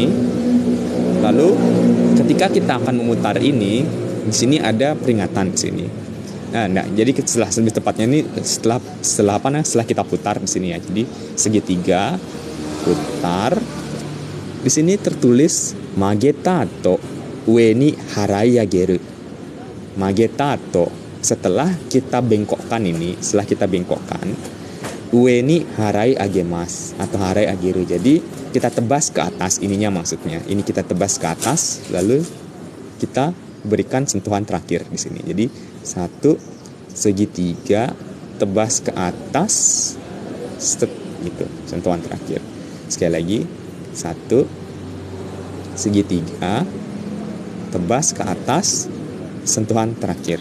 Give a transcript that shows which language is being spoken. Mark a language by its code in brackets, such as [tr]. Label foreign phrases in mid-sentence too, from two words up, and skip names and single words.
[id] Lalu ketika kita akan memutar ini, di sini ada peringatan di sini. Nah, jadi setelah lebih tepatnya ini setelah kita putar di sini ya. Jadi segitiga putar. Di sini tertulis [ja] 曲げたと上に払い上げる. [id] Magetato, setelah kita bengkokkan ini, [ja] 上に払い上げます atau 払い上げる. [id] Jadi kita tebas ke atas ininya maksudnya. Ini kita tebas ke atas, lalu kita berikan sentuhan terakhir di sini. Jadi 1 segitiga tebas ke atas, step gitu, sentuhan terakhir. Sekali lagi, 1 segitiga tebas ke atas, sentuhan terakhir.